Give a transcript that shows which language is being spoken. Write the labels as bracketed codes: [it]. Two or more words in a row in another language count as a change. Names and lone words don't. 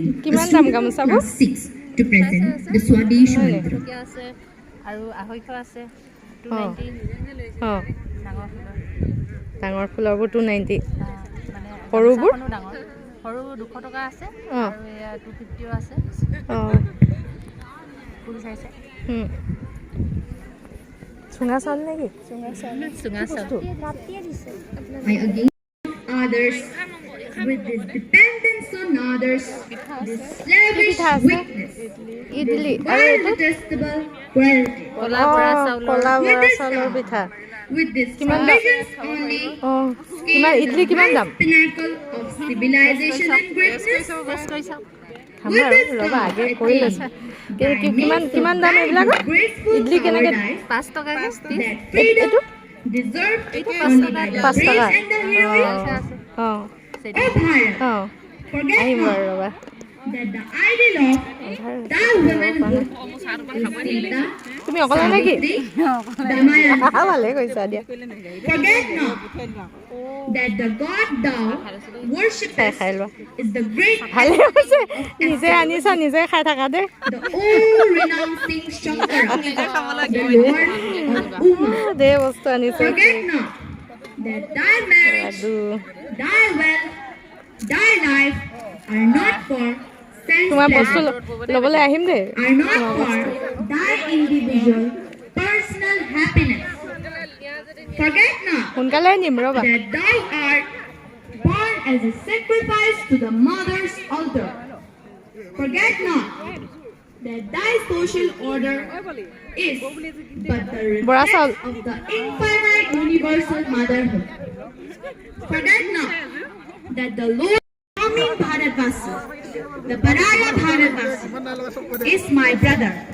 [as] Kiman [en] a student [as] dam [en] of [as] gamusa [en] class 6, to present the Swadesh Mantra. [as] আৰু আঢ়ৈশ আছে 290 ডাঙৰ ফুলৰবোৰ 290 মানে সৰুবোৰ ডাঙৰ সৰু 200 টকা আছে আৰু এয়া 250 আছে ফুল চাইছে চুঙা চাউল নেকি চুঙা চাউল [en] I again others with this dependence on others, this slavish weakness, [as] ইডলি [en] this [as] আৰু [en] vile [as] এইটো [en] detestable cruelty, [as] কলা বৰা চাউলৰ কলা বৰা চাউলৰ পিঠা [en] with this [as] কিমান দাম? [en] provisions only, [as] কিমান ইডলি কিমান দাম [en] pinnacle of civilization and greatness. [as] খাম আৰু ৰ'বা আগে কৰি লৈছোঁ কিমান দাম এইবিলাক ইডলি কেনেকৈ 5 টকা [en] That freedom deserved only by the [as] 5 [en] brave [as] টকা [en] and the heroic [as] অঁ [en] of Bharat. [as] অঁ [en] Forget [as] আহিম [en] not [as] বাৰু ৰ'বা [en] that the ideal of the womanhood is Sita, [as] তুমি অকলে নেকি [en] Savitri, Damayanti. [as] ভালে কৈছা দিয়া [en] Forget not that the god thou worshipest [as] খাই লোৱা [en] is the great [as] ভালে হৈছে নিজে আনিছা নিজে খাই থাকা দে [en] the all-renouncing Shankara, the Lord of Uma. [as] ধেৰ বস্তু আনিছে [en] Forget not that thy marriage, [as] লাডু [en] thy wealth, thy life are not for sense [as] তোমাৰ বস্তু [en] pleasure, [as] ল'বলৈ আহিম দেই [en] are not for thy individual personal happiness. Forget not [as] সোনকালে নিম ৰ'বা [en] that thou art born as a sacrifice to the mother's altar. Forget not that thy social order is but the reflex of the infinite universal motherhood. Forget not that the Lord Amin Bharatvasi, the Paraya Bharatvasi, is my brother.